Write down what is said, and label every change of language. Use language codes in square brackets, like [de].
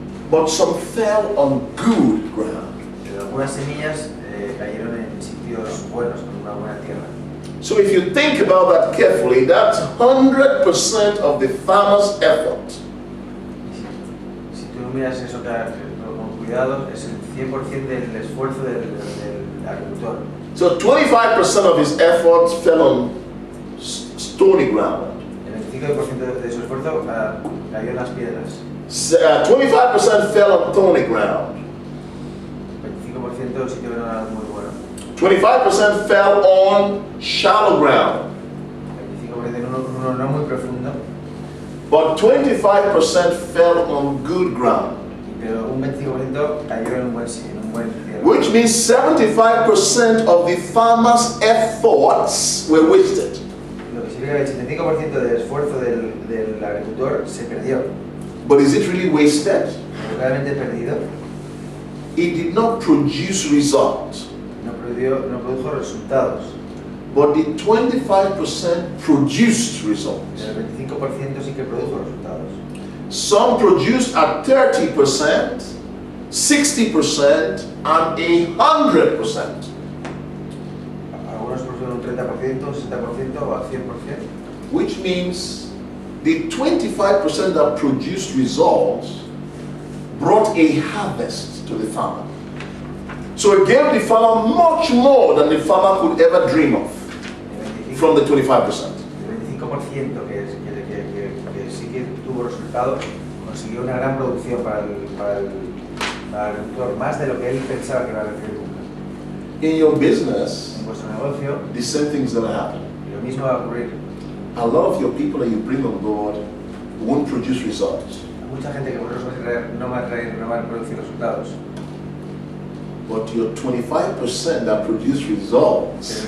[en] But some fell on good ground. [es] Pero algunas semillas cayeron en sitios buenos, con una buena tierra. [en] So if you think about that carefully, that's 100% of the farmer's effort. [es] Si tú miras eso con cuidado, es el 100% del esfuerzo del agricultor. [en] So 25% of his effort fell on stony ground. [es] El 25% de su esfuerzo cayó en las piedras. [en] 25% fell on thorny ground. [es] 25% sí que no era muy bueno. [en] 25% fell on shallow ground. [es] 25% no muy profundo. [en] But 25% fell on good ground. [es] Pero un 25% cayó en un buen cielo. [en] Which means 75% of the farmer's efforts were wasted. [es] Lo que significa que el 75% del esfuerzo del agricultor se perdió. [en] But is it really wasted? [es] Realmente perdido. [en] It did not produce results. [es] No produjo resultados. [en] But the 25% produced results. [es] El 25% sí que produjo resultados. [en] Some produced at 30%, 60%, and 100%. [es] Algunos produjeron un 30%, un 60% o al 100%. [en] Which means the 25% that produced results brought a harvest to the farmer. So it gave the farmer much more than the farmer could ever dream of from the 25%. [es] El 25% que sí que tuvo resultado consiguió una gran producción para el agricultor, más de lo que él pensaba que iba a recibir nunca. [en] In your business, [es] En vuestro negocio, [en] the same thing's going to happen. [es] lo mismo va a ocurrir. [en] A lot of your people that you bring on board won't produce results. [es] Mucha gente que vosotros no va a producir resultados. [en] But your 25% that produce results